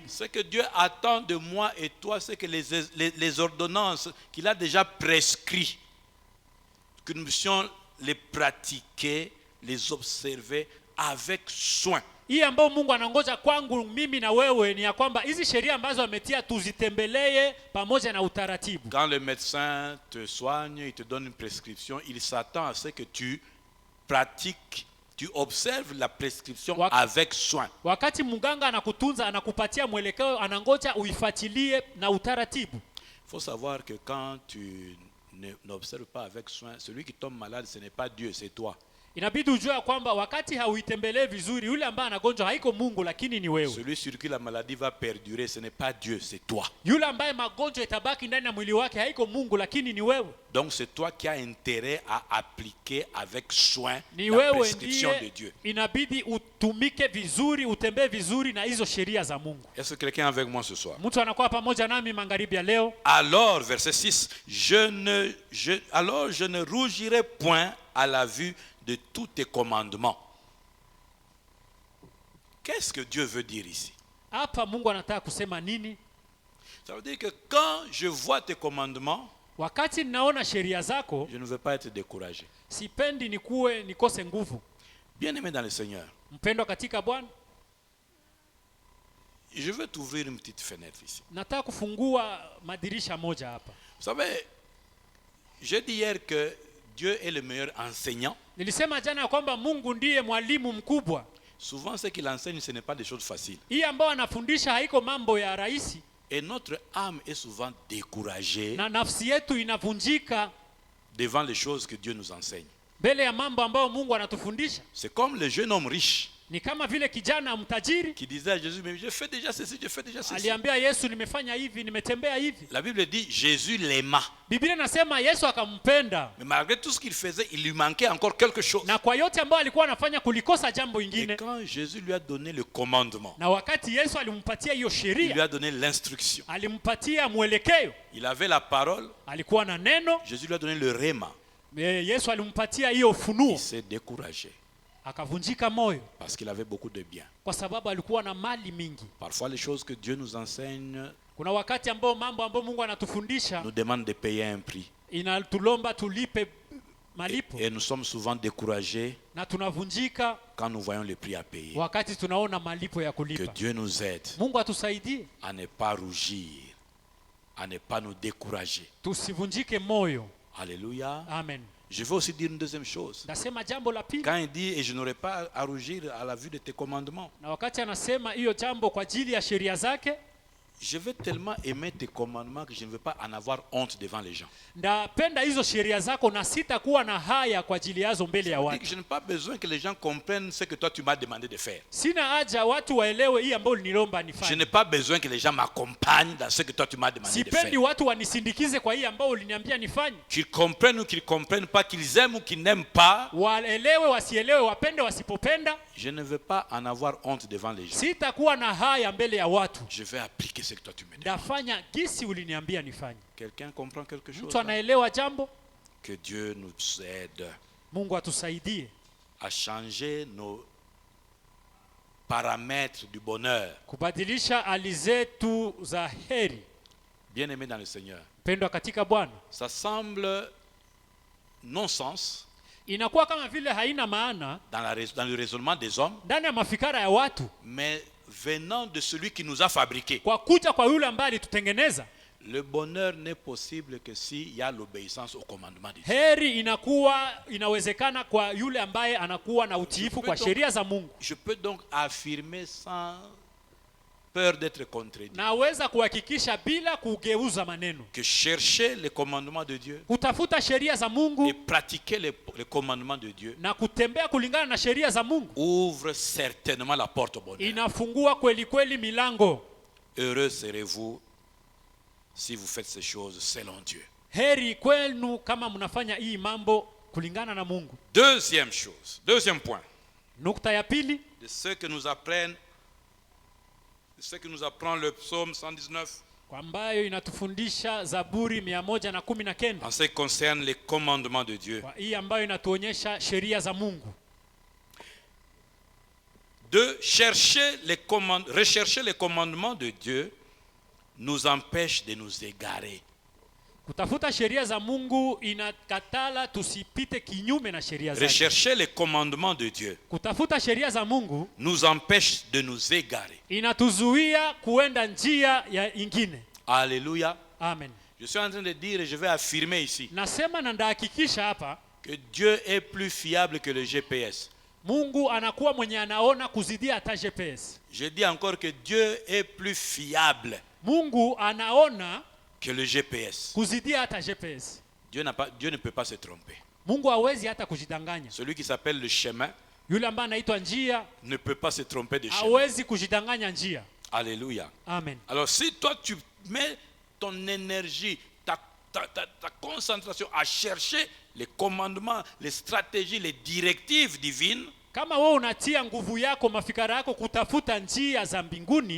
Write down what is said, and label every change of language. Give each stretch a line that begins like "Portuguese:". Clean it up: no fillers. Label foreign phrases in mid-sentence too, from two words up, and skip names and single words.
French: Ce que Dieu attend de moi et toi, c'est que les ordonnances qu'il a déjà prescrites, que nous puissions les pratiquer, les observer avec soin.
Swahili: Hii ambayo Mungu anangoja kwangu mimi na wewe ni ya kwamba hizi sheria ambazo ametia tuzitembelee pamoja na utaratibu.
French: Quand le médecin te soigne, il te donne une prescription, il s'attend à ce que tu pratiques, tu observes la prescription avec soin.
Swahili: Wakati mganga anakutunza, anakupatia mwelekeo, anangoja uifuatilie na utaratibu.
French: Il faut savoir que quand tu n'observes pas avec soin, celui qui tombe malade, ce n'est pas Dieu, c'est toi.
Swahili: Inabidi ujue kwamba wakati hauitembelee vizuri, yule ambaye anagonjwa haiko Mungu lakini ni wewe.
French: Celui sur qui la maladie va perdurer, ce n'est pas Dieu, c'est toi.
Swahili: Yule ambaye magonjwa itabaki ndani ya mwili wake haiko Mungu lakini ni wewe.
French: Donc c'est toi qui as intérêt à appliquer avec soin
Swahili: Ni
French: la
Swahili: wewe
French: prescription de
Swahili: ndiye
French: Dieu.
Swahili: inabidi utumike vizuri, utembee vizuri na hizo sheria za Mungu.
French: Est-ce que quelqu'un est avec moi ce soir?
Swahili: Mtu anakuwa pamoja nami magharibi ya leo.
French: Alors, verset 6, alors je ne rougirai point à la vue de tous tes commandements. Qu'est-ce que Dieu veut dire ici?
Swahili: Hapa Mungu anataka kusema nini?
French: Ça veut dire que quand je vois tes commandements,
Swahili: Wakati ninaona sheria zako,
French: je ne veux pas être découragé.
Swahili: sipendi nikose nguvu.
French: Bien-aimé dans le Seigneur,
Swahili: Mpendwa katika Bwana,
French: je veux t'ouvrir une petite fenêtre ici.
Swahili: nataka kufungua madirisha moja hapa.
French: Vous savez, j'ai dit hier que Dieu est le meilleur enseignant.
Swahili: Nilisema jana ya kwamba Mungu ndiye mwalimu mkubwa.
French: Souvent, ce qu'il enseigne, ce n'est pas des choses faciles.
Swahili: Hii ambayo anafundisha haiko mambo ya rahisi,
French: Et notre âme est souvent découragée
Swahili: na nafsi yetu inavunjika
French: devant les choses que Dieu nous enseigne.
Swahili: mbele ya mambo ambayo Mungu anatufundisha.
French: C'est comme le jeune homme riche
Swahili: Ni kama vile kijana mtajiri
French: qui disait à Jésus, mais je fais déjà ceci, je fais déjà ceci.
Swahili: aliambia Yesu, nimefanya hivi, nimetembea hivi.
French: La Bible dit, Jésus l'aima.
Swahili: Biblia inasema Yesu akampenda,
French: Mais malgré tout ce qu'il faisait, il lui manquait encore quelque chose.
Swahili: na kwa yote ambayo alikuwa anafanya kulikosa jambo
French: Et
Swahili: ingine.
French: quand Jésus lui a donné le commandement,
Swahili: Na wakati Yesu alimpatia hiyo
French: il lui
Swahili: sheria,
French: a donné l'instruction.
Swahili: alimpatia mwelekeo,
French: Il avait la parole,
Swahili: alikuwa na neno.
French: Jésus lui a donné le rhéma.
Swahili: Yesu alimpatia hiyo
French: Il
Swahili: ufunuo,
French: s'est découragé
Swahili: akavunjika moyo
French: parce qu'il avait beaucoup de biens.
Swahili: kwa sababu alikuwa na mali mingi.
French: Parfois, les choses que Dieu nous enseigne
Swahili: Kuna wakati ambao mambo ambayo Mungu anatufundisha
French: nous demandent de payer un prix.
Swahili: inatulomba tulipe malipo,
French: Et nous sommes souvent découragés
Swahili: na tunavunjika
French: quand nous voyons le prix à payer.
Swahili: wakati tunaona malipo ya
French: Que
Swahili: kulipa.
French: Dieu nous aide
Swahili: Mungu atusaidie
French: à ne pas rougir, à ne pas nous décourager.
Swahili: tusivunjike moyo.
French: Alléluia.
Swahili: Amen.
French: Je veux aussi dire une deuxième chose.
Swahili: Nasema jambo la pili,
French: Quand il dit, et je n'aurai pas à rougir à la vue de tes commandements,
Swahili: na wakati anasema hiyo jambo kwa ajili ya sheria zake,
French: je vais tellement aimer tes commandements que je ne veux pas en avoir honte devant les gens.
Swahili: ndapenda hizo sheria zako na sitakuwa na haya kwa ajili yazo mbele ya watu.
French: Je n'ai pas besoin que les gens comprennent ce que toi tu m'as demandé de faire.
Swahili: Sina haja watu waelewe hii ambayo nilomba
French: Je
Swahili: nifanye.
French: n'ai pas besoin que les gens m'accompagnent dans ce que toi tu m'as demandé de
Swahili: Sipendi
French: faire.
Swahili: watu wanisindikize kwa hii ambayo uliniambia nifanye.
French: Qu'ils comprennent ou qu'ils ne comprennent pas, qu'ils aiment ou qu'ils n'aiment pas,
Swahili: Waelewe wasielewe, wapende wasipopenda,
French: je ne veux pas en avoir honte devant les gens.
Swahili: sitakuwa na haya mbele ya watu.
French: Je vais appliquer ce que toi tu me demandes.
Swahili: Ndafanya gisi uliniambia nifanye.
French: Quelqu'un comprend quelque chose
Swahili: Mtu
French: là?
Swahili: anaelewa jambo?
French: Que Dieu nous aide
Swahili: Mungu atusaidie
French: à changer nos paramètres du bonheur.
Swahili: kubadilisha hali zetu za heri.
French: Bien-aimé dans le Seigneur,
Swahili: Pendwa katika Bwana,
French: ça semble non-sens
Swahili: inakuwa kama vile haina maana
French: dans le raisonnement des hommes,
Swahili: ndani ya mafikara ya watu,
French: mais venant de celui qui nous a fabriqués.
Swahili: kwa kuja kwa yule ambaye alitutengeneza.
French: Le bonheur n'est possible que s'il y a l'obéissance au commandement de Dieu.
Swahili: Heri inawezekana kwa yule ambaye anakuwa na utiifu kwa sheria za Mungu.
French: Je peux donc affirmer sans peur d'être contredit
Swahili: Naweza kuhakikisha bila kugeuza maneno,
French: que chercher les commandements de Dieu
Swahili: kutafuta sheria za
French: et
Swahili: Mungu
French: pratiquer les commandements de Dieu
Swahili: na kutembea kulingana na sheria za Mungu
French: ouvre certainement la porte au bonheur.
Swahili: inafungua kweli kweli milango.
French: Heureux serez-vous si vous faites ces choses selon Dieu.
Swahili: Heri kwenu kama mnafanya hii mambo kulingana na Mungu.
French: Deuxième chose, deuxième point,
Swahili: Nukta ya pili,
French: de ce que nous apprend le psaume 119.
Swahili: kwa ambayo inatufundisha Zaburi 119
French: en ce qui concerne les commandements de Dieu.
Swahili: kwa hii ambayo inatuonyesha sheria za Mungu.
French: De rechercher les commandements de Dieu nous empêche de nous égarer.
Swahili: Kutafuta sheria za Mungu inakatala tusipite kinyume na sheria zake.
French: Rechercher les commandements de Dieu
Swahili: Kutafuta sheria za Mungu
French: nous empêche de nous égarer.
Swahili: inatuzuia kuenda njia ya ingine.
French: Alléluia.
Swahili: Amen.
French: Je suis en train de dire et je vais affirmer ici
Swahili: Nasema na ndahakikisha hapa,
French: que Dieu est plus fiable que le GPS.
Swahili: Mungu anakuwa mwenye anaona kuzidia hata GPS.
French: Je dis encore que Dieu est plus fiable
Swahili: Mungu anaona
French: que le GPS.
Swahili: kuzidia hata GPS.
French: Dieu ne peut pas se tromper.
Swahili: Mungu hawezi hata kujidanganya.
French: Celui qui s'appelle le chemin
Swahili: Yule ambaye anaitwa njia
French: ne peut pas se tromper de chemin.
Swahili: hawezi kujidanganya njia.
French: Alléluia.
Swahili: Amen.
French: Alors si toi tu mets ton énergie, ta concentration à chercher les commandements, les stratégies, les directives divines,
Swahili: Kama wewe unatia nguvu yako, mafikara yako kutafuta njia za mbinguni,